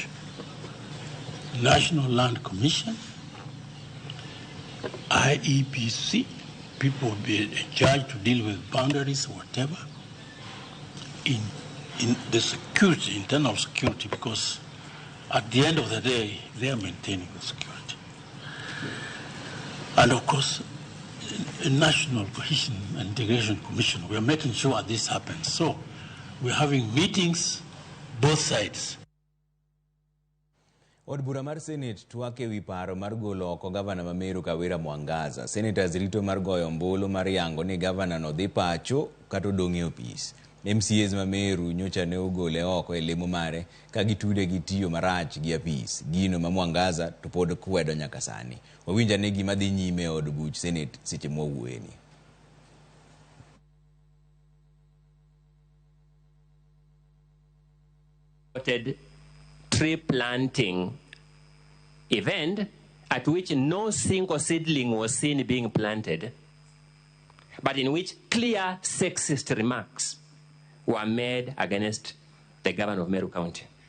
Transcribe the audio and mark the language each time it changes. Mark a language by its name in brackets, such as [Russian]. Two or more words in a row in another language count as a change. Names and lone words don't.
[English] National Land Commission, IEPC, people will be charged to deal with boundaries or whatever, in the security, internal security, because at the end of the day, they are maintaining the security. And of course, a National Cohesion and Integration Commission, we are making sure this happens. So we're having meetings, both sides. [Luo (Kenya and Tanzania)] Od bura mar Senate twake wi paro mar golo oko gavana ma Meru Kawira Mwangaza. Senators rito mar goyo ombulu mar yango ni gavana no dhi pacho kata odong' e opis. MCAs ma Meru nyocha ne ogole oko e lemo mare ka gitude gi tiyo marach gi apis gino ma Mwangaza to pod kwedo nyaka sani. Wawinja ne gima dhi nyime e od buch Senate seche mwawuoyeni. [English] Tree planting event at which no single seedling was seen being planted, but in which clear sexist remarks were made against the governor of Meru County.